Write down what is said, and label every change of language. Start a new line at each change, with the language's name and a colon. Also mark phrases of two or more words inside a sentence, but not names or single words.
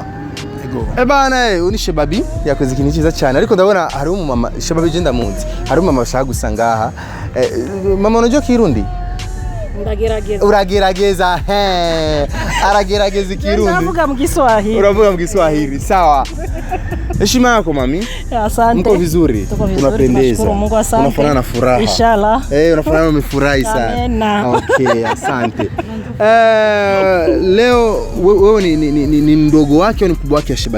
Rundi: Bana uni Shebabi yakoze ikintu cyiza cyane ariko ndabona hari umumama Shebabi je ndamunzi hari umumama ashaka gusangaha mama unajua Kirundi? Uragerageza aragerageza Kirundi. Ndavuga mu Kiswahili. Uravuga mu Kiswahili.
Swahili: Sawa. Heshima yako mami? Asante. Mko vizuri? Unapendeza. Unafanana na furaha. Inshallah. Unafanana umefurahi sana. Okay, asante. Leo wewe ni mdogo wake au ni mkubwa wake Shebabi?